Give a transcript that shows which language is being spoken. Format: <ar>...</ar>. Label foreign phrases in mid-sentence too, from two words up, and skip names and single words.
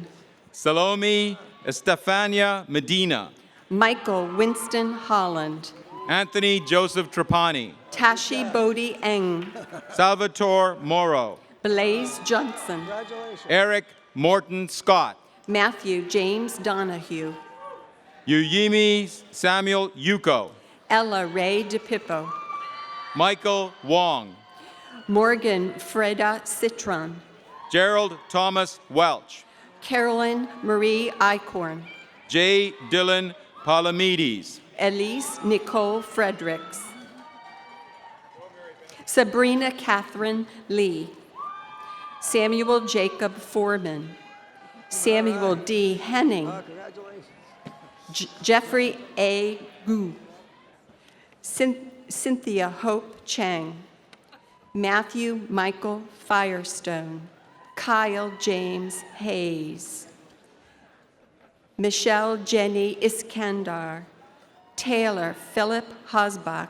<en>Salome Estefania Medina. Michael Winston Holland. Anthony Joseph Trapani. Tashi Bodie Eng. Salvatore Moro. Blaze Johnson. Eric Morton Scott. Matthew James Donahue. Uyemi Samuel Yuko. Ella Ray DePippo. Michael Wong. Morgan Freda Citron. Gerald Thomas Welch. Carolyn Marie Eichhorn. J. Dylan Palamedes. Elise Nicole Fredericks. Sabrina Catherine Lee. Samuel Jacob Foreman. Samuel D. Henning. Jeffrey A. Gu. Cynthia Hope Chang. Matthew Michael Firestone. Kyle James Hayes. Michelle Jenny Iskandar. Taylor Philip Hosbach.</en>